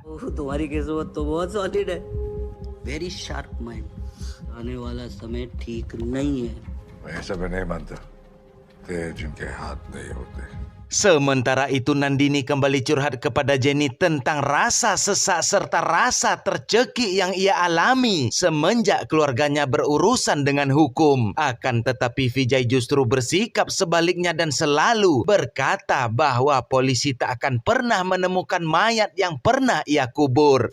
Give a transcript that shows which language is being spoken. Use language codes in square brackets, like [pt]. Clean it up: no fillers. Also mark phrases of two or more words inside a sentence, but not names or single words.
[hi] तुम्हारी किस्मत तो बहुत सॉलिड है, [en] very sharp mind, [hi] आने वाला समय ठीक नहीं है। मैं ऐसा भी नहीं मानता, तेज जिनके हाथ नहीं होते। [id] Sementara itu Nandini kembali curhat kepada Jenny tentang rasa sesak serta rasa tercekik yang ia alami semenjak keluarganya berurusan dengan hukum. Akan tetapi Vijay justru bersikap sebaliknya dan selalu berkata bahwa polisi tak akan pernah menemukan mayat yang pernah ia kubur.